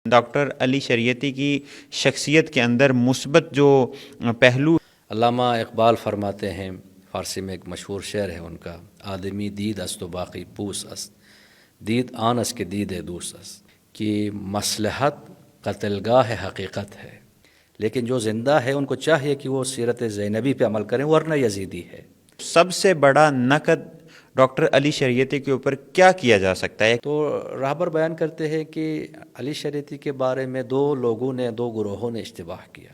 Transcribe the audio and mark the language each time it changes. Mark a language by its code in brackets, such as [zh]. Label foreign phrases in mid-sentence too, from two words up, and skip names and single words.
[ur] ڈاکٹر علی شریعتی کی شخصیت کے اندر مثبت جو پہلو علامہ اقبال فرماتے ہیں، فارسی میں ایک مشہور شعر ہے ان کا، [fa] آدمی دید است و باقی پوس است، دید آن است کہ دید دوست است، [ur] کہ مصلحت قتل گاہ حقیقت ہے، لیکن جو زندہ ہے ان کو چاہیے کہ وہ سیرت زینبی پہ عمل کریں ورنہ یزیدی ہے۔ سب سے بڑا نقد ڈاکٹر علی شریعتی کے اوپر کیا کیا جا سکتا ہے؟ تو راہبر بیان کرتے ہیں کہ علی شریعتی کے بارے میں دو گروہوں نے اشتباہ کیا